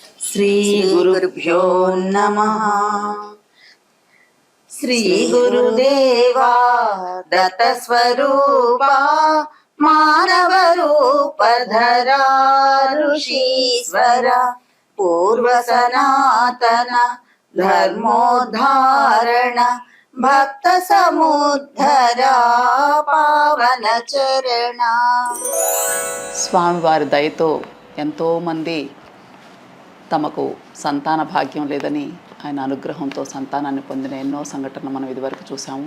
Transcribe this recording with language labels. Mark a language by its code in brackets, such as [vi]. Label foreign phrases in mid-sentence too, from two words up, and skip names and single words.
[sa] श्रीगुरुभ्यो नमः। श्रीगुरुदेवा दत्तस्वरूपा मानवरूपधरा ऋषीश्वर पूर्वसनातन धर्मोद्धारण భక్త సముద్ధర పావన చరణ. [te] స్వామివారి దయతో ఎంతోమంది తమకు సంతాన భాగ్యం లేదని ఆయన అనుగ్రహంతో సంతానాన్ని పొందిన ఎన్నో సంఘటనలు మనం ఇదివరకు చూసాము.